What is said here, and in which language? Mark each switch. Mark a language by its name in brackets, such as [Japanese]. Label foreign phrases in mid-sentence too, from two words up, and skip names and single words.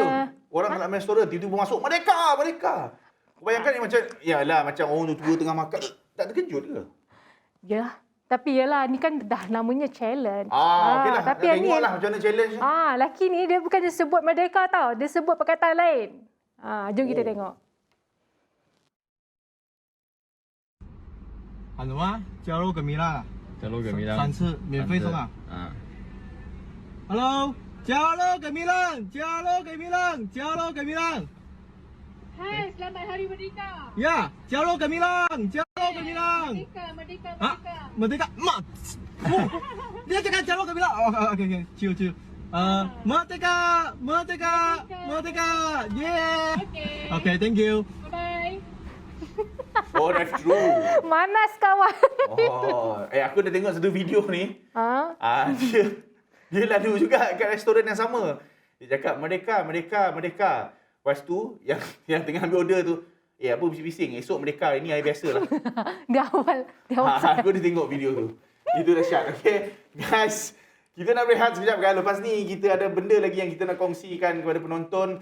[Malay] Orang nak main restoran tiba-tiba masuk, merdeka, merdeka. Kau bayangkan ni macam, yalah macam orang tua tengah makan. Tak terkejut ke? Ya. Tapi yalah, ni kan dah namanya challenge. Okeylah. Tapi Nak yang ni, tengoklah macam mana challenge ni. lelaki ni dia bukan dia sebut merdeka tau. Dia sebut perkataan lain. Jom kita tengok. [Chinese] 喊什么啊？加肉跟米辣，加肉给米浪 3次免费送啊！Hello，加肉给米浪，加肉给米浪，加肉给米浪。 [Malay] Hai, selamat Hari Merdeka. Ya， [Chinese] 加肉给米浪，加肉给米浪。 [Malay] Merdeka, Merdeka，mak。dia cakap [Chinese] 加肉给米浪。 [English] OK，chill chill。 [Malay] Merdeka, merdeka, merdeka. [English] Yeah。OK，thank you。 Bye. Oh, that's true. [Malay] Manas kawan. Aku dah tengok satu video ni. Dia lalu juga kat restoran yang sama. Dia cakap merdeka, merdeka, merdeka. Lepas tu yang tengah ambil order tu, apa bising-bising. Esok merdeka, ini hari biasa lah. Dia awal Aku dah tengok video tu. Itu dahsyat. [English] Okay, guys. [Malay] Kita nak berehat sekejap kan. Lepas ni kita ada benda lagi yang kita nak kongsikan kepada penonton.